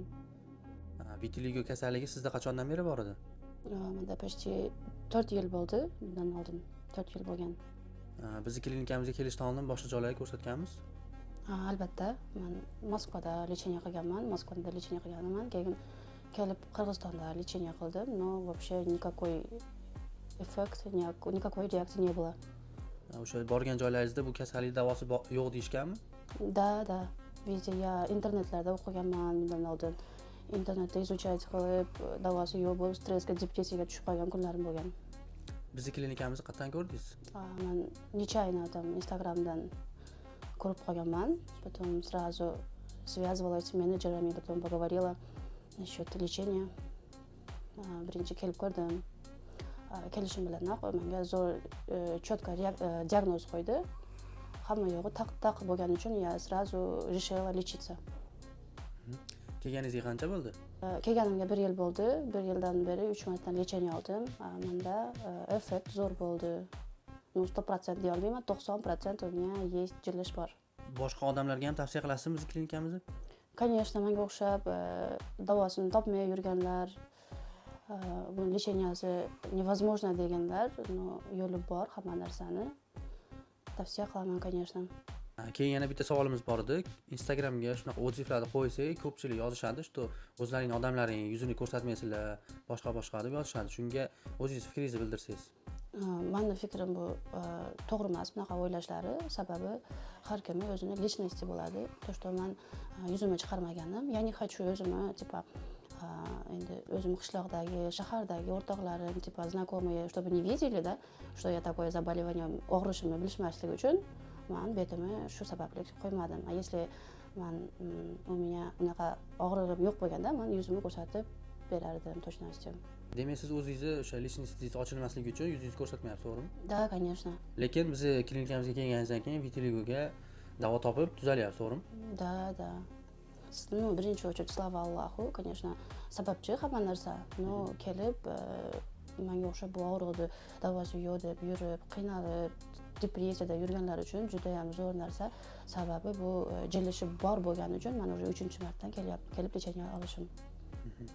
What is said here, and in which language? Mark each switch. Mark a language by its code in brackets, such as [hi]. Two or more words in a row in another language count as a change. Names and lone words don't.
[uz] Vitiligo kasalligi sizda qachondan beri bor edi? Menda почти 4 yil bo'ldi. Bundan oldin 4 yil bo'lgan. Bizni klinikamizga kelishdan oldin boshqa joylarga ko'rsatganmiz. Albatta, men Moskvada lecheniya qilganman, Moskvada lecheniya qilganman. Keyin kelib Qirg'izistonda lecheniya qildim, [ru] но вообще никакой эффект, никакой реакции не было. [uz] O'sha borgan joylaringizda bu kasallik davosi yo'q deyishganmi? [ru] Да. Везде я [uz] internetlarda o'qiganman bundan oldin. Internetda изучать qilib, davosi yo'q bo'lib, stressga, depressiyaga tushib qolgan kunlarim bo'lgan. Bizni klinikamizni qayerdan ko'rdingiz? Men nechayna там Instagramdan ko'rib qolganman. [ru] Потом сразу связывалась с менеджерами, потом поговорила насчет лечения. [uz] Birinchi kelib ko'rdim. Kelishim bilanoq menga zo'r четко diagnoz qo'ydi. Hamma yo'g'i taq bo'lgani uchun [ru] я сразу решила лечиться. [uz] Kelganingizga qancha bo'ldi? Kelganimga 1 yil bo'ldi. 1 yildan beri 3 marta lecheniya oldim. Menda effekt zo'r bo'ldi. 100% deya olmayman, 90% [ru] у меня есть [uz] jilish bor. Boshqa odamlarga ham tavsiya qilasizmi bizni klinikamizni? Конечно, menga o'xshab davosini topmay yurganlar, bu lecheniyasi невозможно deganlar, но yo'li bor hamma narsani. Tavsiya qilaman, конечно. Keyin yana bitta savolimiz bor edi. Instagramga shunaqa odzivlarni qo'ysak, ko'pchilik yozishadi, что o'zlaring odamlaring yuzini ko'rsatmaysizlar, boshqa deb yozishadi. Shunga o'zingiz fikringizni bildirsangiz. Meni fikrim bu to'g'ri emas bunaqa o'ylashlari, sababi har kimni o'zini lичности bo'ladi. [ru] То, что [uz] men yuzimni chiqarmaganim, ya'ni hech o'zimni endi o'zim qishloqdagi, shahardagi o'rtoqlarim, [ru] знакомые, чтобы не видели, да, что я такое заболевание, [uz] og'rishimni bilishmaslik uchun men betimni shu sababli qo'ymadim. [ru] Если у меня [uz] unaqa og'riqim yo'q bo'lganda, men yuzimni ko'rsatib berardim точностью. Demak, siz o'zingizni o'sha lичностingiz ochilmasligi uchun yuzingizni ko'rsatmayapsiz, to'g'rimi? [ru] Да, конечно. [uz] Lekin bizni klinikamizga kelganingizdan keyin vitiligoga davo topib tuzalyapsiz, to'g'rimi? [ru] Да. Birinchi очередь, слава Аллаху, конечно, [uz] sababchi hamma narsa. Но kelib menga o'xshab bu og'riqni davosi yo'q deb yurib, qiynalib, depressiyada yurganlar uchun juda ham zo'r narsa. Sababi bu jilishi bor bo'lgani uchun men уже 3-martadan kelib lecheniya olishim.